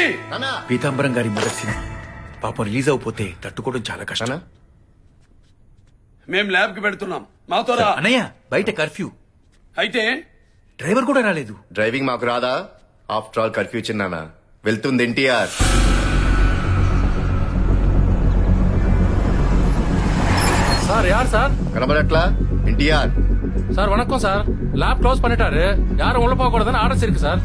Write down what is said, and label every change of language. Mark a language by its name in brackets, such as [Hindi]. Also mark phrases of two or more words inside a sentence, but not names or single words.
[Telugu] పీతాంబరం గారి మొదటి సినిమా పాపం రిలీజ్ అయిపోతే తట్టుకోవడం చాలా కష్టం. మేం ల్యాబ్ కి పెడుతున్నాం, మాతో రా. అన్నయ్య బయట కర్ఫ్యూ, అయితే డ్రైవర్ కూడా రాలేదు. డ్రైవింగ్ మాకు రాదా? [English] after all [Telugu] కర్ఫ్యూ చిన్నానా, వెళ్తుంది ఎన్టీఆర్. [Tamil] சார் யார் சார்? [Telugu] కనబడట్లా? ఎన్టీఆర్. [Tamil] சார் வணக்கம் சார். [English] lab close [Tamil] பண்ணிட்டாரு, யாரும் உள்ள போக கூடாதுன்னு ஆர்டர்ஸ் இருக்கு சார்.